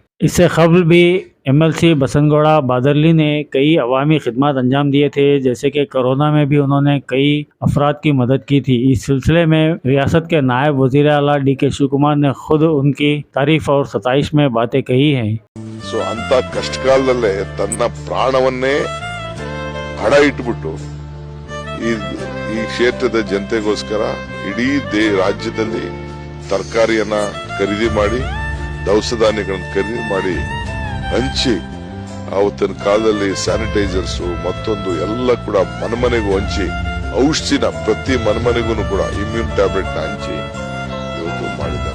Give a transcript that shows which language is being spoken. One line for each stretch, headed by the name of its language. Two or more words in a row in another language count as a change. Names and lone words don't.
Urdu: اس سے قبل بھی ایم ایل سی بسنت گوڑا بادرلی نے کئی عوامی خدمت انجام دیے تھے، جیسے کہ کورونا میں بھی انہوں نے کئی افراد کی مدد کی تھی. اس سلسلے میں ریاست کے نائب وزیر اعلیٰ DK شیو کمار نے خود ان کی تعریف اور ستائش میں باتیں کہی ہیں.
Kannada: ಅಂತ ಕಷ್ಟಕಾಲದಲ್ಲೇ ತನ್ನ ಪ್ರಾಣವನ್ನೇ ಹಣ ಇಟ್ಬಿಟ್ಟು ಈ ಕ್ಷೇತ್ರದ ಜನತೆಗೋಸ್ಕರ ಇಡೀ ರಾಜ್ಯದಲ್ಲಿ ತರಕಾರಿಯನ್ನ ಖರೀದಿ ಮಾಡಿ, ದವಸ ಧಾನ್ಯಗಳನ್ನು ಖರೀದಿ ಮಾಡಿ ಹಂಚಿ, ಅವತ್ತಿನ ಕಾಲದಲ್ಲಿ ಸ್ಯಾನಿಟೈಸರ್ಸ್ ಮತ್ತೊಂದು ಎಲ್ಲ ಕೂಡ ಮನೆಮನೆಗೂ ಹಂಚಿ, ಔಷಧಿನ ಪ್ರತಿ ಮನೆಮನೆಗೂ ಕೂಡ
English: immune tablet
Kannada: ಹಂಚಿ ಇವತ್ತು ಮಾಡಿದ್ದಾರೆ.